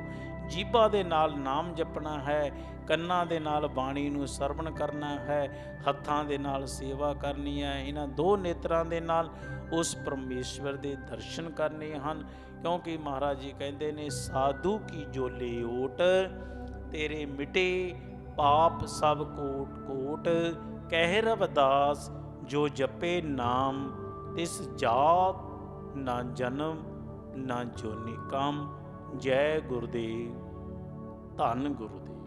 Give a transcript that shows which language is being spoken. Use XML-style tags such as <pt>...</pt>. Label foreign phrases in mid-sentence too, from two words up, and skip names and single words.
<pa>ਜੀਭਾ ਦੇ ਨਾਲ ਨਾਮ ਜਪਣਾ ਹੈ, ਕੰਨਾਂ ਦੇ ਨਾਲ ਬਾਣੀ ਨੂੰ ਸਰਵਣ ਕਰਨਾ ਹੈ, ਹੱਥਾਂ ਦੇ ਨਾਲ ਸੇਵਾ ਕਰਨੀ ਹੈ, ਇਹਨਾਂ 2 ਨੇਤਰਾਂ ਦੇ ਨਾਲ ਉਸ ਪਰਮੇਸ਼ਵਰ ਦੇ ਦਰਸ਼ਨ ਕਰਨੇ ਹਨ। ਕਿਉਂਕਿ ਮਹਾਰਾਜ ਜੀ ਕਹਿੰਦੇ ਨੇ, ਸਾਧੂ ਕੀ ਜੋਲੇ ਓਟ, ਤੇਰੇ ਮਿਟੇ ਪਾਪ ਸਭ ਕੋਟ ਕੋਟ। ਕਹਿ ਰਵਿਦਾਸ ਜੋ ਜਪੈ ਨਾਮੁ ਤਿਸੁ ਜਾਤਿ ਨ ਜਨਮੁ ਨ ਜੋਨਿ ਕਾਮੁ। ਜੈ ਗੁਰਦੇਵ, ਧੰਨ ਗੁਰਦੇਵ।</pa>